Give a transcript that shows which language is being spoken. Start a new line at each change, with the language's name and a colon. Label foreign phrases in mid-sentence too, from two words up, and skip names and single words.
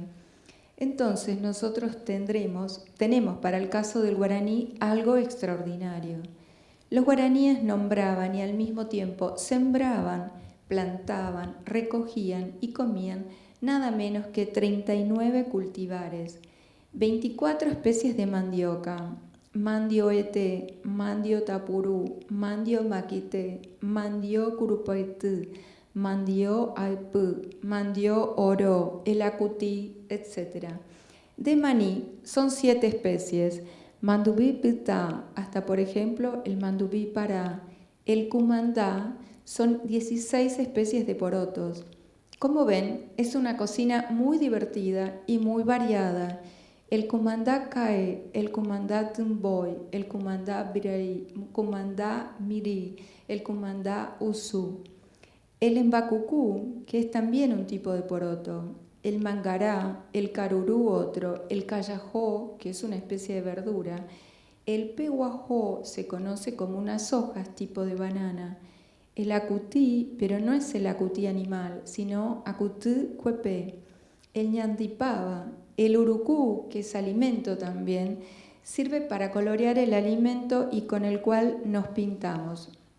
Spanish: Entonces nosotros tenemos para el caso del guaraní algo extraordinario. Los guaraníes nombraban y al mismo tiempo sembraban, plantaban, recogían y comían nada menos que 39 cultivares, 24 especies de mandioca, mandio ete, mandio tapurú, mandio maquite, mandio curupaitú, mandio aipú, mandio oro, el acutí, etc. De maní son 7 especies, mandubí pitá, hasta por ejemplo el mandubí pará, el cumandá, son 16 especies de porotos. Como ven, es una cocina muy divertida y muy variada. El cumandá cae, el cumandá tumboy, el cumandá biray, cumandá mirí, el cumandá usú. El embacucú, que es también un tipo de poroto, el mangará, el carurú otro, el callajó, que es una especie de verdura, el pehuajó se conoce como unas hojas tipo de banana, el acutí, pero no es el acutí animal, sino acutí cuepé, el ñandipaba, el urucú, que es alimento también, sirve para colorear el alimento y con el cual nos pintamos.